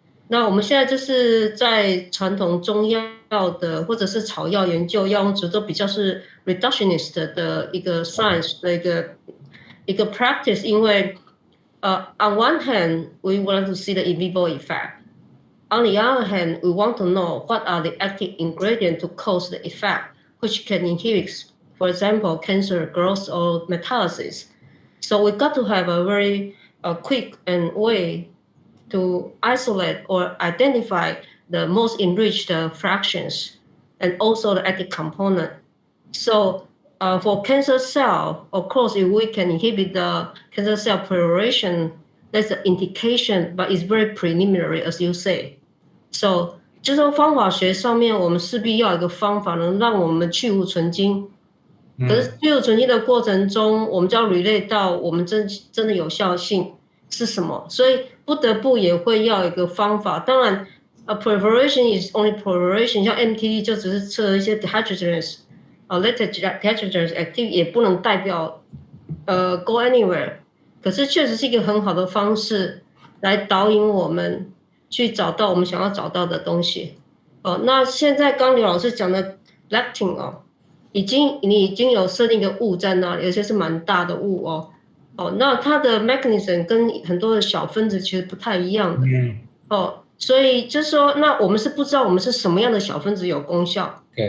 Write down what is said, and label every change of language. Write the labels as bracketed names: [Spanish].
[Chinese] 那我们现在就是在传统中药的或者是草药研究药用植都比较是 reductionist 的一个 science 的一个 practice， 因为 [English] on one hand, we want to see the in vivo effect. On the other hand, we want to know what are the active ingredients to cause the effect, which can inhibit, for example, cancer growth or metastasis. So we got to have a very quick and way to isolate or identify the most enriched fractions and also the active component. So for cancer cell, of course, if we can inhibit the cancer cell proliferation, that's an indication, but it's very preliminary, as you say. [Chinese] So 就是说方法学上面，我们势必要有一个方法能让我们去无存精。可是去无存精的过程中，我们就要 relate 到我们真的有效性是什么，所以不得不也会要有一个方法。当然， [English] preparation is only preparation， [Chinese] 像 MTD 就只是测一些 dehydrogenase later dehydrogenase activity， 也不能代表 [English] go anywhere。 [Chinese] 可是确实是一个很好的方式来导引我们去找到我们想要找到的东西。那现在刚刘老师讲的 lectin 你已经有设定一个物在那里，而且是蛮大的物那它的 mechanism 跟很多的小分子其实不太一样的所以就是说，那我们是不知道我们是什么样的小分子有功效。